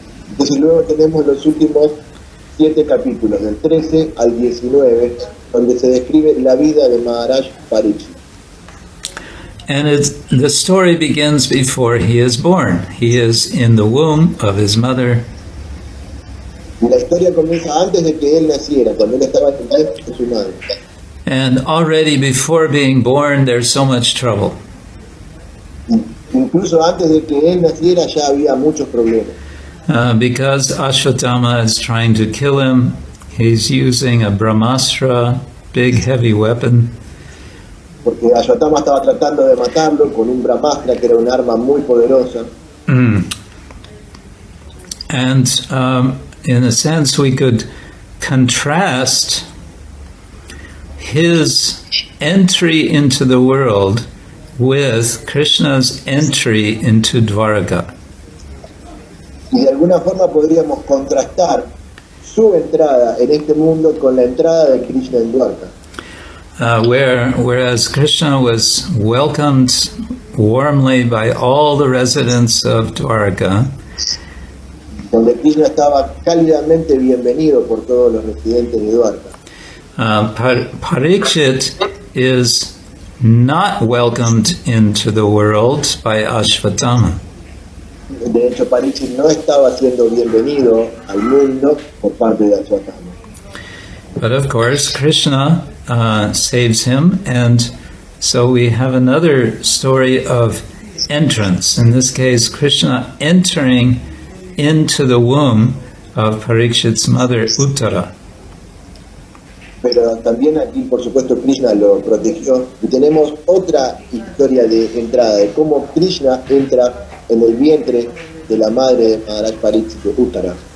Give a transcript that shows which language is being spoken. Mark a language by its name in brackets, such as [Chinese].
[Spanish] Entonces luego tenemos los últimos 7 capítulos, del 13 al 19, donde se describe la vida de Maharaj Parikshit. [English] And the story begins before he is born. He is in the womb of his mother. [Spanish] Y la historia comienza antes de que él naciera, cuando él estaba en el vientre de su madre. [English] And already before being born, there's so much trouble. [Spanish] Incluso antes de que él naciera ya había muchos problemas. [English] Because Ashwatthama is trying to kill him. He's using a Brahmastra, big heavy weapon. [Spanish] Porque Ashwatthama estaba tratando de matarlo con un Brahmastra, que era un arma muy poderosa. [English] And in a sense, we could contrast his entry into the world with Krishna's entry into Dwaraka. [Spanish] Y de alguna forma podríamos contrastar su entrada en este mundo con la entrada de Krishna en Dwarka. [English] Whereas Krishna was welcomed warmly by all the residents of Dwaraka, [Spanish] donde Krishna estaba cálidamente bienvenido por todos los residentes de Dwarka. [English] Parikshit is not welcomed into the world by Ashwatthama. [Spanish] De hecho, Parikshit no estaba siendo bienvenido al mundo por parte de Ashwatthama. [English] But of course, Krishna saves him, and so we have another story of entrance. In this case, Krishna entering into the womb of Parikshit's mother, Uttara. [Spanish] Pero también aquí, por supuesto, Krishna lo protegió. Y tenemos otra historia de entrada, de cómo Krishna entra en el vientre de la madre de Maharaj Parikshit, Uttara.